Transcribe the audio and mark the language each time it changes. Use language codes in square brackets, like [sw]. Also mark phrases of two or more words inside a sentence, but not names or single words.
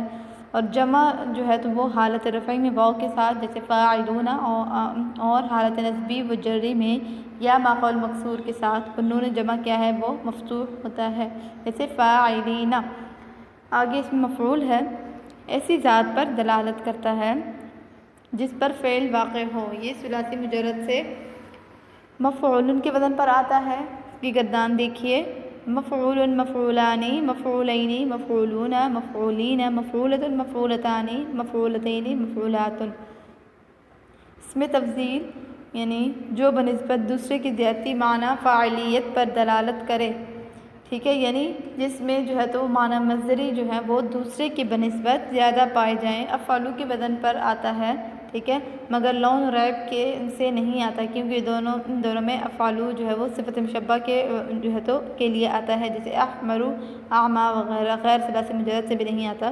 [ur] اور جمع جو ہے تو وہ حالت رفعی میں واو کے ساتھ، جیسے فاعلون، اور حالت نسبی بجری میں یا ما قبل مکسور کے ساتھ، اور نون جمع کیا ہے وہ مفتوح ہوتا ہے، جیسے فاعلین۔ آگے اس میں مفعول ہے، ایسی ذات پر دلالت کرتا ہے جس پر فعل واقع ہو۔ یہ ثلاثی مجرد سے مفعول کے وزن پر آتا ہے، اس کی گردان دیکھیے، مفعول، [ar] مفعولانی، مفعولین، مفعولون، مفعولین، مفعولۃ، مفعولتان، مفعولتین، مفعولات۔ [ur] اس میں تفضیل یعنی جو بنسبت دوسرے کی زیادتی معنی فاعلیت پر دلالت کرے، ٹھیک ہے، یعنی جس میں جو ہے تو معنی مصدری جو ہے وہ دوسرے کی بنسبت زیادہ پائے جائیں، افعلو کے بدن پر آتا ہے، ٹھیک ہے، مگر لون و ریب کے سے نہیں آتا، کیونکہ دونوں میں افعلو جو ہے وہ صفت مشبہ کے جو ہے تو کے لیے آتا ہے، جیسے احمرو، اعما وغیرہ، غیر ثلاثی مجرد سے بھی نہیں آتا۔